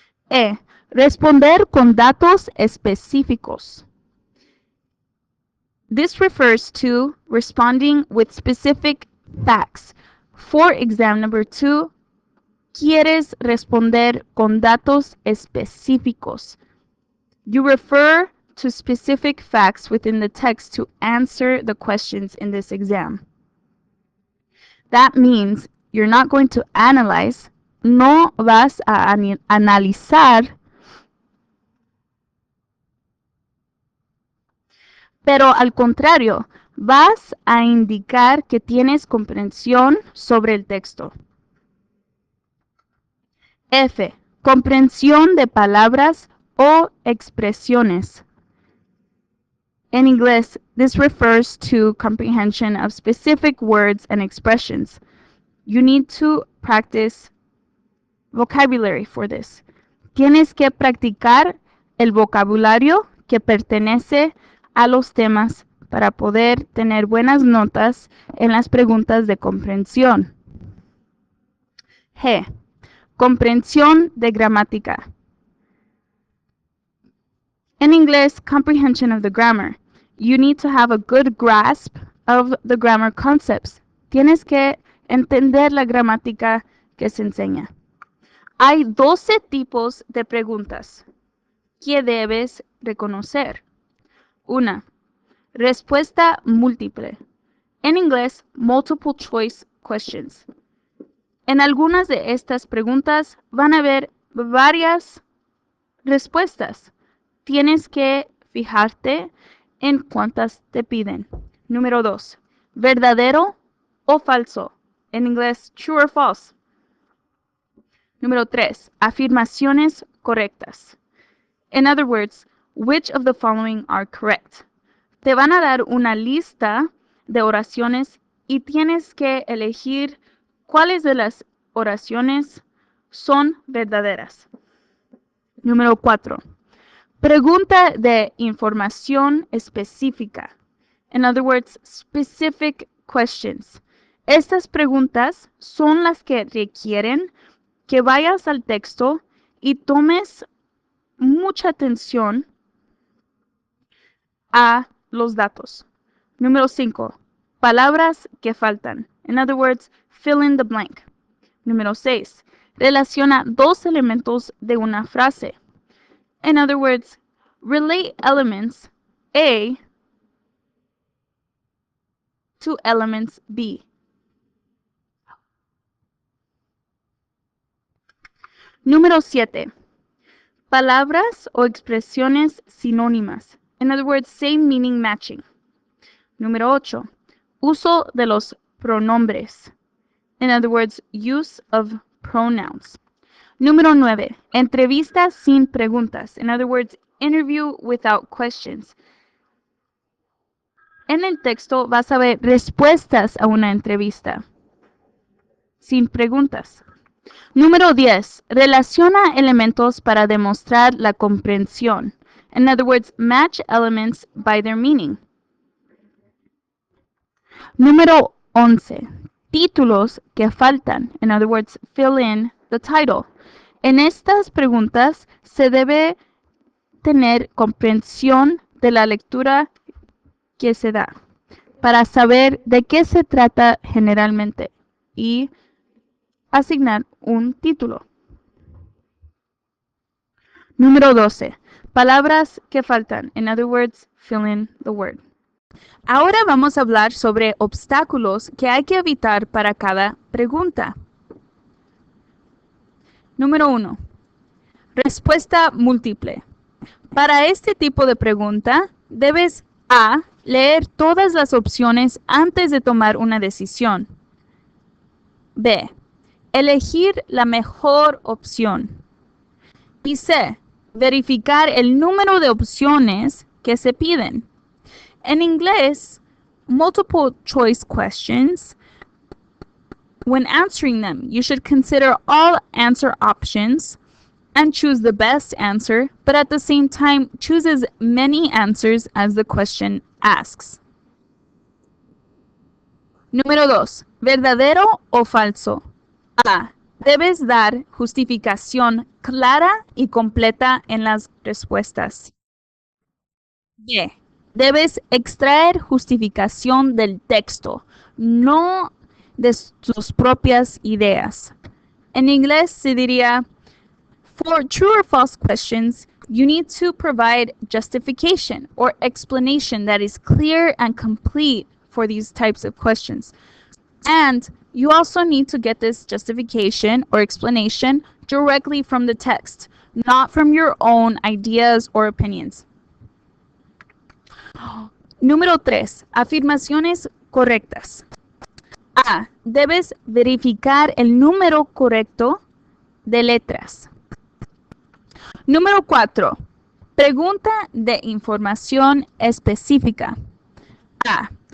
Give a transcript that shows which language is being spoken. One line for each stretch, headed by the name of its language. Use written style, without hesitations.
Spanish: E. Responder con datos específicos.
English: This refers to responding with specific facts. For exam number 2,
Spanish: quieres responder con datos específicos.
English: You refer to specific facts within the text to answer the questions in this exam. That means you're not going to analyze,
Spanish: no vas a analizar, pero al contrario, vas a indicar que tienes comprensión sobre el texto. F. Comprensión de palabras o expresiones.
English: In English, this refers to comprehension of specific words and expressions. You need to practice vocabulary for this.
Spanish: Tienes que practicar el vocabulario que pertenece a los temas para poder tener buenas notas en las preguntas de comprensión. G. Comprensión de gramática.
English: In English, comprehension of the grammar. You need to have a good grasp of the grammar concepts.
Spanish: Tienes que entender la gramática que se enseña. Hay 12 tipos de preguntas que debes reconocer. 1. Respuesta múltiple. En inglés,
English: multiple choice questions.
Spanish: En algunas de estas preguntas van a haber varias respuestas. Tienes que fijarte en cuántas te piden. Número 2. ¿Verdadero o falso? En inglés,
English: true or false.
Spanish: Número 3. Afirmaciones correctas.
English: In other words, which of the following are correct?
Spanish: Te van a dar una lista de oraciones y tienes que elegir cuáles de las oraciones son verdaderas. Número 4. Pregunta de información específica.
English: In other words, specific questions.
Spanish: Estas preguntas son las que requieren que vayas al texto y tomes mucha atención a los datos. Número 5. Palabras que faltan.
English: In other words, fill in the blank.
Spanish: Número 6. Relaciona dos elementos de una frase.
English: In other words, relate elements A to elements B.
Spanish: Número 7. Palabras o expresiones sinónimas.
English: In other words, same meaning matching.
Spanish: Número 8. Uso de los pronombres.
English: In other words, use of pronouns.
Spanish: Número 9. Entrevistas sin preguntas.
English: In other words, interview without questions.
Spanish: En el texto vas a ver respuestas a una entrevista sin preguntas. Número 10. Relaciona elementos para demostrar la comprensión.
English: In other words, match elements by their meaning.
Spanish: Número 11. títulos que faltan.
English: In other words, fill in the title.
Spanish: En estas preguntas se debe tener comprensión de la lectura que se da para saber de qué se trata generalmente y asignar un título. Número 12. Palabras que faltan.
English: In other words, fill in the word.
Spanish: Ahora vamos a hablar sobre obstáculos que hay que evitar para cada pregunta. Número 1. Respuesta múltiple. Para este tipo de pregunta, debes A. Leer todas las opciones antes de tomar una decisión. B. Elegir la mejor opción. Y C. Verificar el número de opciones que se piden. En inglés,
English: multiple choice questions, when answering them, you should consider all answer options and choose the best answer, but at the same time, choose as many answers as the question asks.
Spanish: Número 2. ¿Verdadero o falso? A. Debes dar justificación clara y completa en las respuestas. B. Debes extraer justificación del texto, no de tus propias ideas. En inglés se diría,
English: for true or false questions, you need to provide justification or explanation that is clear and complete for these types of questions. And you also need to get this justification or explanation directly from the text, not from your own ideas or opinions.
Spanish: Número 3. Afirmaciones correctas. A. Debes verificar el número correcto de letras. Número 4. Pregunta de información específica. A.